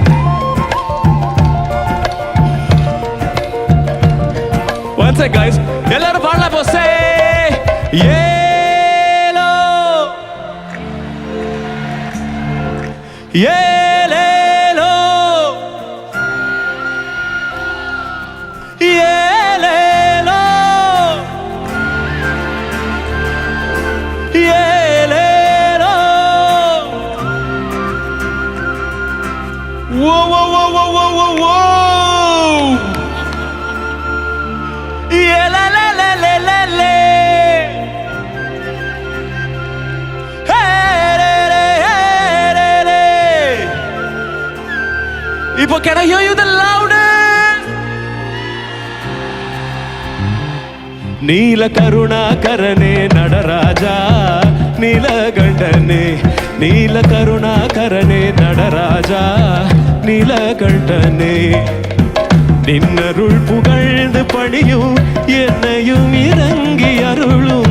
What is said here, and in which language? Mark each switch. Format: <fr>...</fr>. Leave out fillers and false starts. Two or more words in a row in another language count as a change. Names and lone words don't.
<en>One sec, guys.</en> <ta>எல்லாரு பாடலா போ. Say yelo yelelo yelelo yelelo. Whoa, whoa, whoa, whoa, whoa, whoa, whoa.</ta> <en>Yeah, la, la, la, la, la, la. Hey, le, le, hey, le, le. Ipo, can I hear you the louder?</en> <ta>நீல கருணாகரனே நடராஜா நீலகண்டனே. நீல கருணாகரனே நடராஜா நீலகண்டனே. நின்னருள் புகழ்ந்து பணியும் என்னையும் இறங்கி அருளும்.</ta>